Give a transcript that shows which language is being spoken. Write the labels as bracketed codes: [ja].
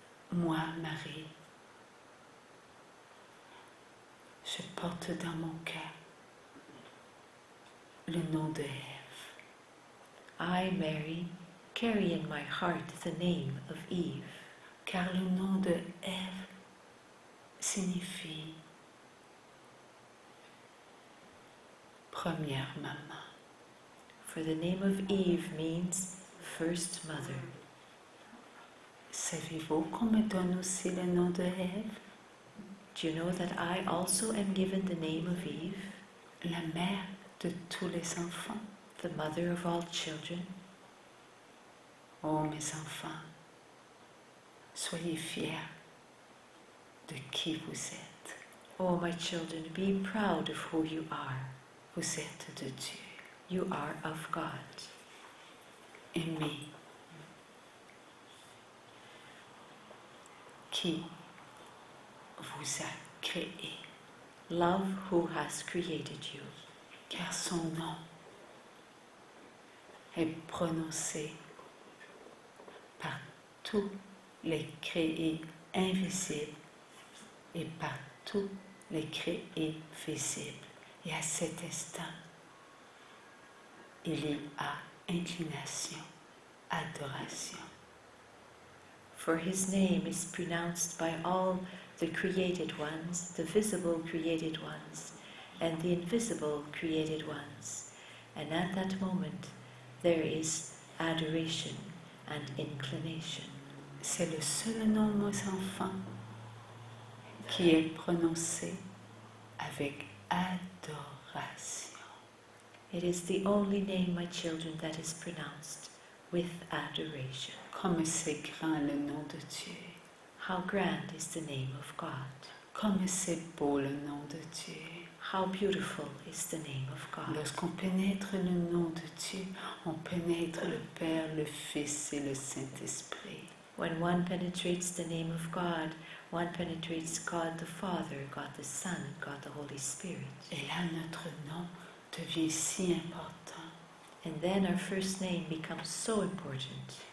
[fr] Moi, Marie, je porte dans mon cœur le nom de Ève. [en] I, Mary, carry in my heart the name of Eve. [fr] Car le nom de Ève signifie première maman. [en] For the name of Eve means first mother. [fr] Savez-vous qu'on me donne aussi le nom de Ève? [en] Do you know that I also am given the name of Eve? [fr] La mère de tous les enfants. [en] The mother of all children. [fr] Oh mes enfants, soyez fiers de qui vous êtes. [en] Oh my children, be proud of who you are. [fr] Vous êtes de Dieu. [en] You are of God. [fr] Aimez qui vous a créé. [en] Love who has created you. [fr] Car son nom est prononcé par tous les créés invisibles et par tous les créés visibles. Et à cet instant, il y a inclination, adoration. [en] For his name is pronounced by all the created ones, the visible created ones, and the invisible created ones. And at that moment, there is adoration and inclination. [fr] C'est le seul nom, mes enfants, qui est prononcé avec adoration. [en] It is the only name, my children, that is pronounced with adoration. [fr] Comme c'est grand le nom de Dieu. [en] How grand is the name of God. [fr] Comme c'est beau le nom de Dieu. [en] How beautiful is the name of God. [fr] Lorsqu'on pénètre le nom de Dieu, on pénètre le Père, le Fils et le Saint-Esprit. [en] When one penetrates the name of God, one penetrates God the Father, God the Son, God the Holy Spirit. [fr] Et là, notre nom devient si important. [en] And then our first name becomes so important.